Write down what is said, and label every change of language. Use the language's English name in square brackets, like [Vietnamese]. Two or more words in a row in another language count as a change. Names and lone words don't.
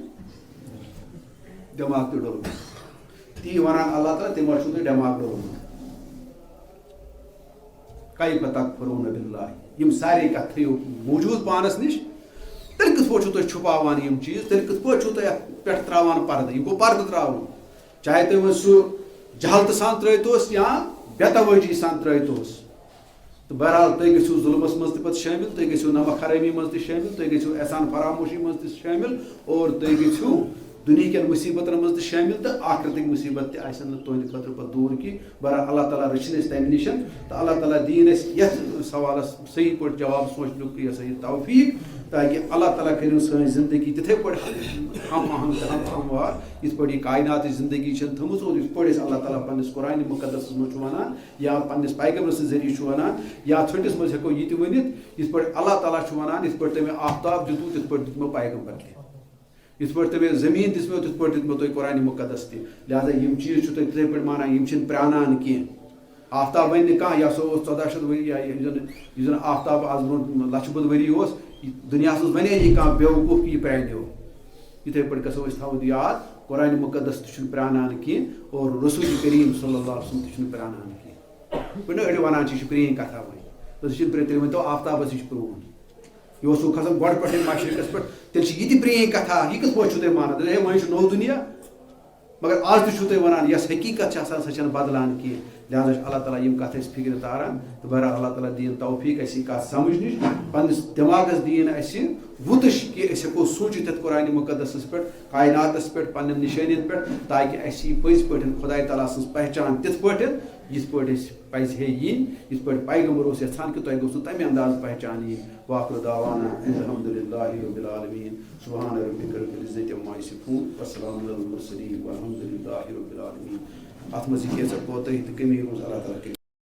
[Kashmiri] دٮ۪ماغ تہِ ڈوٚلمُت تی ونان اللہ تعالیٰ تمو چھُ تۄہہِ دٮ۪ماغ ڈوٚلمُت [Arabic] کیف تکفرون باللہ [Kashmiri] یم سارے کتھ تھٲیِو موجود پانس نش تیٚلہِ کِتھ پٲٹھۍ چھُو تُہۍ چھُپاوان یم چیٖز تیٚلہِ کِتھ پٲٹھۍ چھُو تُہۍ اتھ پٮ۪ٹھ تراوان پردٕ یہِ گوٚو پردٕ تراوُن چاہے تُہۍ وۄنۍ سُہ جہالتہٕ سان ترٲوتوس یا بے توجہی سان ترٲوتوس تو بہرحال تُہۍ گٔژھِو ظلمس منٛز تہِ پتہٕ شٲمِل تُہۍ گٔژھِو نمک حرٲمی منٛز تہِ شٲمِل تُہۍ گٔژھِو احسان فراموشی منٛز تہِ شٲمِل اور تُہۍ گٔژھِو دنیا کن مصیبتن مز تہ شامل تو آخرتک مصیبت تہ آسن تہند خاطر پتہ دور کی بہرحال اللہ تعالیٰ رچھن اس تمہ نش تو اللہ تعالیٰ دین اس یتھ سوالس صحیح پٲٹھۍ جواب سوچنُک یہ سا یہ توفیق تاکہ اللہ تعالیٰ کرن سٲنۍ زندگی تتھے پٲٹھۍ ہم آہنگ تہٕ ہم ہموار یتھ پٲٹھۍ یہ کائنات زندگی چھن تھٲمٕژ اور یتھ پٲٹھۍ اللہ تعالیٰ پننس قرآن مقدس مز ونان یا پننس پیغمبر سٕنٛدِ ذریعہ ونان یا ژھٔٹِس منٛز ہٮ۪کو یہ تہِ ؤنِتھ یتھ پٲٹھۍ اللہ تعالیٰ ونان یتھ پٲٹھۍ تٔمۍ آفتاب دِتوٗ تِتھ پٲٹھۍ دیُتمو پیغمبر تہِ یتھ پٲٹھۍ تمہیں زمین دِژمو تِتھ پٲٹھۍ دیُتمو تۄہہِ قرآن مقدس تہِ لہذا یم چیٖز چھُو تُہۍ تِتھے پٲٹھۍ مانان یم چھِنہٕ پرٛانان کینٛہہ آفتاب ونہِ نہٕ کانٛہہ یہِ ہسا اوس 1400 ؤری یا یُس زن آفتاب آز برونٛٹھ لچھِ بوٚد ؤری اوس دُنیاہس منٛز ونے یہِ کانٛہہ بیوقوٗف کہِ یہِ پرٛانیو یِتھے پٲٹھۍ گژھو أسۍ تھاوُن یاد قرآن مقدس تہِ چھُنہٕ پرٛانان کینٛہہ اور رسول کریم صلی اللہ علیہ وسلم تہِ چھُنہٕ پرٛانان کینٛہہ وۄنۍ أڑۍ ونان چھِ یہِ چھِ پرٛٲنۍ کتھا وۄنۍ سُہ چھِنہٕ تیٚلہِ ؤنۍتو آفتابس یہِ چھُ پرٛون یہ اوس کھسان گۄڈٕ پٮ۪ٹھٕے مشرقس پٮ۪ٹھ تیٚلہِ چھِ یہِ تہِ پرٛٲنۍ کتھا یہِ کِتھ پٲٹھۍ چھُو تُہۍ مانان ہے وۄنۍ چھُ نوٚو دُنیا مگر آز تہِ چھُو تُہۍ ونان یۄس حقیٖقت چھِ آسان سۄ چھنہٕ بدلان کینٛہہ لہذا چھُ اللہ تعالیٰ یم کتھ اَسہِ فکرِ تاران تہٕ بہرحال اللہ تعالیٰ دِیِن توفیٖق اَسہِ یہِ کتھ سمجھنٕچ پننس دٮ۪ماغس دِیِن اَسہِ وُتش کہ أسۍ ہٮ۪کو سوٗنٛچِتھ یتھ قرآنِ مقدسس پٮ۪ٹھ کائناتس پٮ۪ٹھ پننٮ۪ن نِشٲنین پٮ۪ٹھ تاکہ اَسہِ یی پٔزۍ پٲٹھۍ خۄداے تعالیٰ سٕنٛز پہچان تِتھ پٲٹھۍ یِتھ پٲٹھۍ أسۍ پزِ ہے یِنۍ یِتھ پٲٹھۍ پیغمبر اوس یژھان کہ تۄہہِ گوٚژھوُ تمہِ انداز پہچان یِنۍ [Arabic] واخر دعوانا الحمدللہ رب العالمین سبحان ربک رب العزة عما یصفون والسلام علی المرسلین والحمدللہ رب العالمین [Kashmiri] اتھ منٛز یہِ کینٛژاہ کوتاہی تہٕ کمی روٗز اللہ تعالیٰ